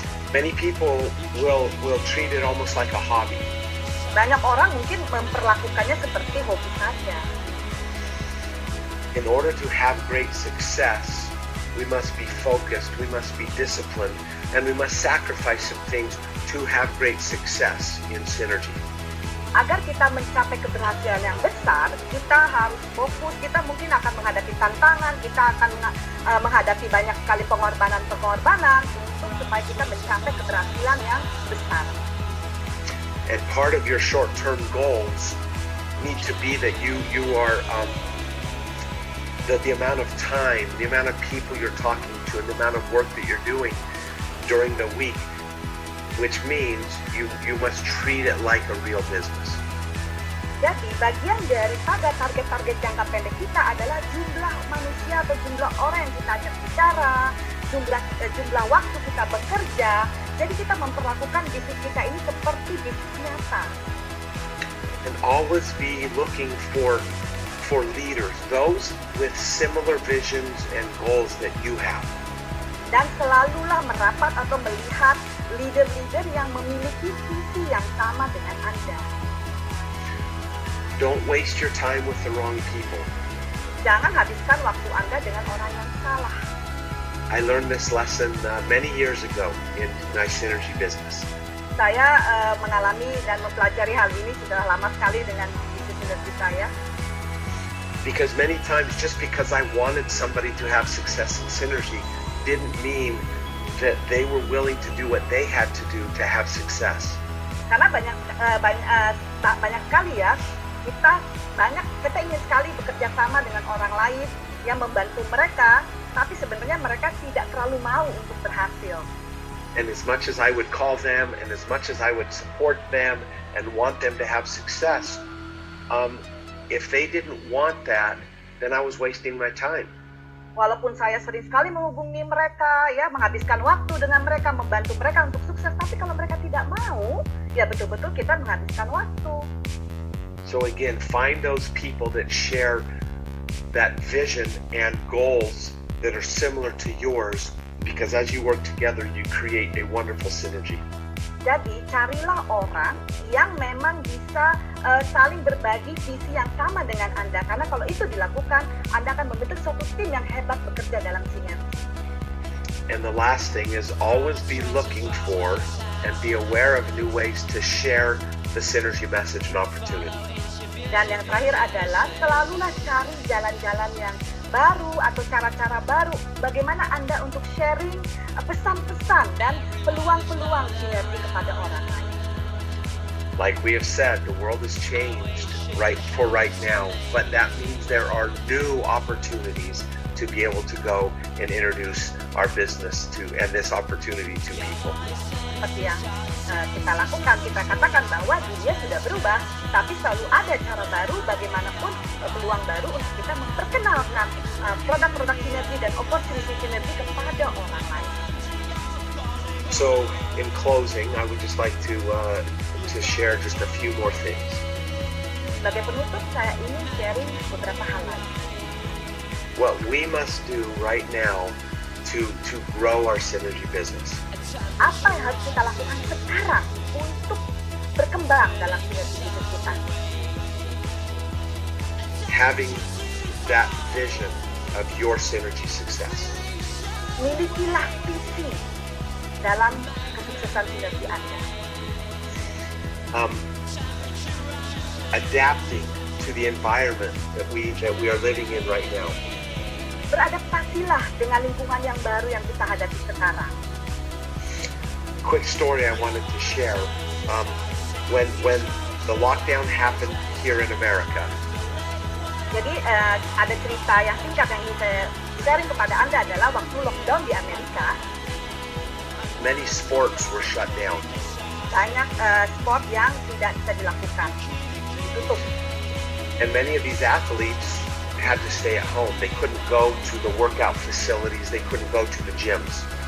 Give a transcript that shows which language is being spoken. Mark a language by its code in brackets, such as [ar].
[en] Many people will treat it almost like a hobby. [id] Banyak orang mungkin memperlakukannya seperti hobi saja. [en] In order to have great success, we must be focused, we must be disciplined, and we must sacrifice some things to have great success in synergy. [id] Agar kita mencapai keberhasilan yang besar, kita harus fokus, kita mungkin akan menghadapi tantangan, kita akan menghadapi banyak sekali pengorbanan untuk supaya kita mencapai keberhasilan yang besar. [en] And part of your short-term goals need to be that you are the amount of time, the amount of people you're talking to, and the amount of work that you're doing during the week, which means you must treat it like a real business. [id] Jadi bagian daripada target-target jangka pendek kita adalah jumlah manusia atau jumlah orang yang kita ajak bicara, jumlah waktu kita bekerja. Jadi kita memperlakukan bisnis kita ini seperti bisnis nyata. [en] And always be looking for leaders, those with similar visions and goals that you have. [id] Dan selalulah merapat atau melihat leader-leader yang memiliki visi yang sama dengan Anda. [en] Don't waste your time with the wrong people. [id] Jangan habiskan waktu Anda dengan orang yang salah. [en] I learned this lesson many years ago in my synergy business. [id] Saya mengalami dan mempelajari hal ini sudah lama sekali dengan bisnis sinergi saya. [en] Because many times, just because I wanted somebody to have success in synergy didn't mean that they were willing to do what they had to do to have success. [id] Karena banyak sekali ya, kita ingin sekali bekerja sama dengan orang lain yang membantu mereka, tapi sebenarnya mereka tidak terlalu mau untuk berhasil. [en] And as much as I would call them, and as much as I would support them and want them to have success, if they didn't want that, then I was wasting my time. [id] Walaupun saya sering sekali menghubungi mereka, ya menghabiskan waktu dengan mereka, membantu mereka untuk sukses, tapi kalau mereka tidak mau, ya betul-betul kita menghabiskan waktu. [en] So again, find those people that share that vision and goals that are similar to yours, because as you work together, you create a wonderful synergy. [id] Jadi carilah orang yang memang bisa saling berbagi visi yang sama dengan Anda. Karena kalau itu dilakukan, Anda akan membentuk suatu tim yang hebat bekerja dalam sinergi. [en] And the last thing is always be looking for and be aware of new ways to share the synergy message and opportunity. [id] Dan yang terakhir adalah selalulah cari jalan-jalan yang baru atau cara-cara baru bagaimana Anda untuk sharing pesan-pesan dan peluang-peluang sinergi kepada orang lain. [en] Like we have said, the world has changed right now, but that means there are new opportunities to be able to go and introduce our business to and this opportunity to people. [id] Seperti yang kita lakukan, kita katakan bahwa dunia sudah berubah, tapi selalu ada cara baru bagaimanapun peluang baru untuk kita memperkenalkan produk-produk sinergi dan opportunity sinergi kepada orang lain. [en] So, in closing, I would just like to share just a few more things. [id] Sebagai penutup, saya ingin sharing beberapa hal lagi. [en] What we must do right now to grow our synergy business. [id] Apa yang harus kita lakukan sekarang untuk berkembang dalam sinergi bisnis kita? [en] Having that vision of your synergy success. [id] Milikilah visi dalam kesuksesan sinergi Anda. [en] Adapting to the environment that we are living in right now. [id] Beradaptasilah dengan lingkungan yang baru yang kita hadapi sekarang. [en] Quick story I wanted to share. When the lockdown happened here in America, [id] Jadi ada cerita yang singkat yang ingin saya sharing kepada Anda adalah waktu lockdown di Amerika, [en] many sports were shut down. [id] banyak sport yang tidak bisa dilakukan, ditutup. [en] And many of these athletes had to stay at home. They couldn't go to the workout facilities. They couldn't go to the gyms.